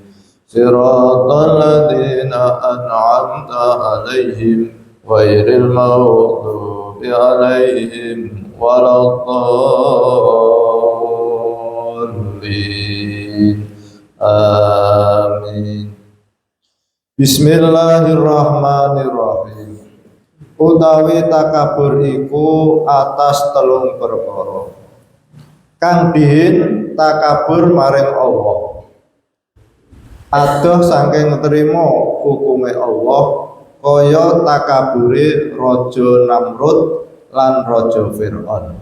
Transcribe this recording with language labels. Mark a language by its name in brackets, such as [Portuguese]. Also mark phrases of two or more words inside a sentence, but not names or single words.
[Arabic] صراط الذين أنعمت عليهم غير المغضوب عليهم ولا الضالين. آمين. بسم الله الرحمن الرحيم. [Javanese] Utawi takabur iku atas telung perkara. Kang dihin takabur maring Allah. Adoh saking trima hukume Allah kaya takabure Raja Namrud lan Raja Fir'aun.